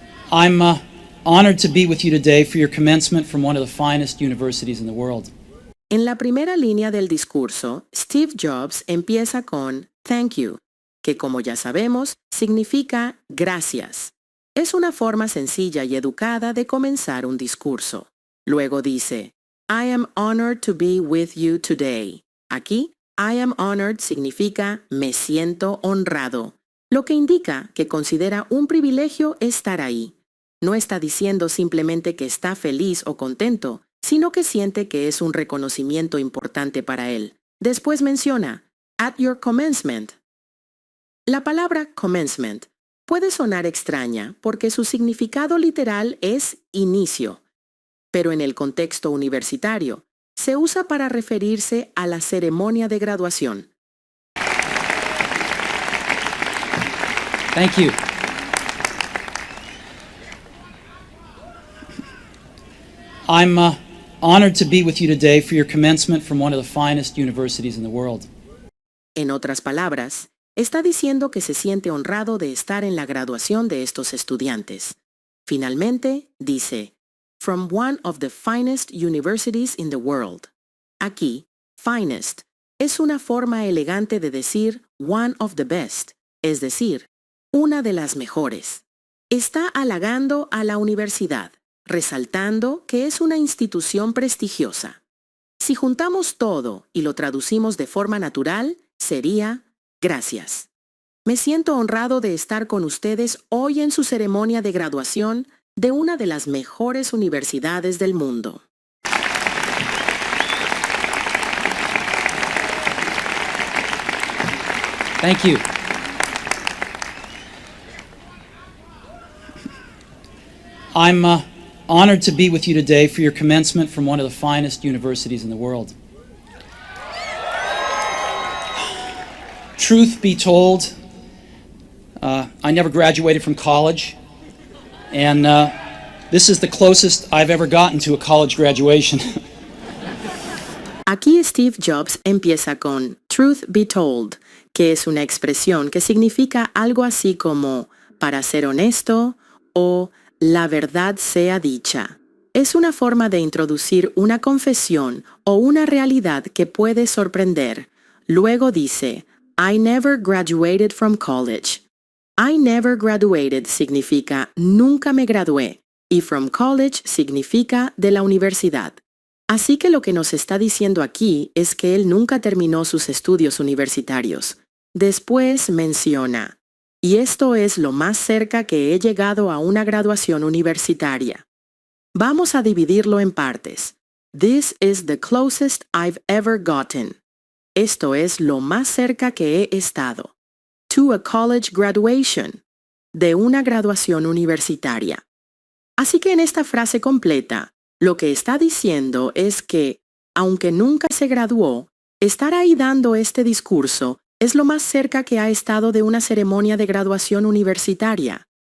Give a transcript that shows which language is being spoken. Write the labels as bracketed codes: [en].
[en] I'm honored to be with you today for your commencement from one of the finest universities in the world. [es] En la primera línea del discurso, Steve Jobs empieza con [en] "Thank you", [es] que como ya sabemos, significa gracias. Es una forma sencilla y educada de comenzar un discurso. Luego dice, [en] I am honored to be with you today. [es] Aquí, [en] I am honored [es] significa me siento honrado, lo que indica que considera un privilegio estar ahí. No está diciendo simplemente que está feliz o contento, sino que siente que es un reconocimiento importante para él. Después menciona, [en] at your commencement. [es] La palabra commencement puede sonar extraña porque su significado literal es inicio, pero en el contexto universitario se usa para referirse a la ceremonia de graduación. [en] Thank you. I'm honored to be with you today for your commencement from one of the finest universities in the world. [es] En otras palabras, está diciendo que se siente honrado de estar en la graduación de estos estudiantes. Finalmente, dice, [en] from one of the finest universities in the world. [es] Aquí, finest es una forma elegante de decir [en] one of the best, [es] es decir, una de las mejores. Está halagando a la universidad, resaltando que es una institución prestigiosa. Si juntamos todo y lo traducimos de forma natural, sería gracias. Me siento honrado de estar con ustedes hoy en su ceremonia de graduación de una de las mejores universidades del mundo. [en] Thank you. I'm honored to be with you today for your commencement from one of the finest universities in the world. Truth be told, I never graduated from college, and this is the closest I've ever gotten to a college graduation. [es] Aquí Steve Jobs empieza con [en] truth be told, [es] que es una expresión que significa algo así como para ser honesto o la verdad sea dicha. Es una forma de introducir una confesión o una realidad que puede sorprender. Luego dice, [en] I never graduated from college. I never graduated [es] significa nunca me gradué y [en] from college [es] significa de la universidad. Así que lo que nos está diciendo aquí es que él nunca terminó sus estudios universitarios. Después menciona, y esto es lo más cerca que he llegado a una graduación universitaria. Vamos a dividirlo en partes. [en] This is the closest I've ever gotten. [es] Esto es lo más cerca que he estado. [en] To a college graduation. [es] De una graduación universitaria. Así que en esta frase completa, lo que está diciendo es que, aunque nunca se graduó, estar ahí dando este discurso es lo más cerca que ha estado de una ceremonia de graduación universitaria.